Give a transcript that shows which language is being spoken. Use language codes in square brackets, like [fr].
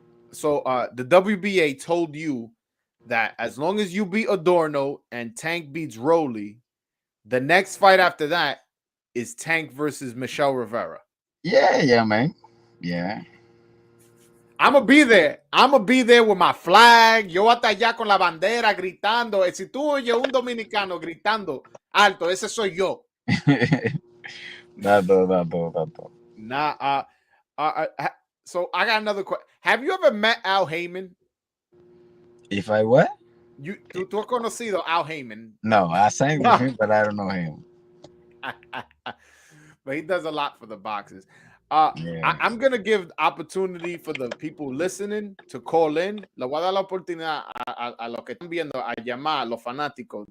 [en] So the WBA told you that as long as you beat Adorno and Tank beats Rolly, the next fight after that is Tank versus Michel Rivera. Yeah, man. Yeah. I'm gonna be there. I'm gonna be there with my flag. [es] Yo hasta allá con la bandera gritando. Si tú oyes un dominicano gritando alto, ese soy yo. [en] That. Nah. So I got another question. Have you ever met Al Haymon? If I what? [es] Tú has conocido Al Haymon? [en] No, I sang with him, but I don't know him. But he does a lot for the boxes. Yeah. I'm gonna give opportunity for the people listening to call in. [es] Le voy a dar la oportunidad a los que están viendo a llamar, los fanáticos.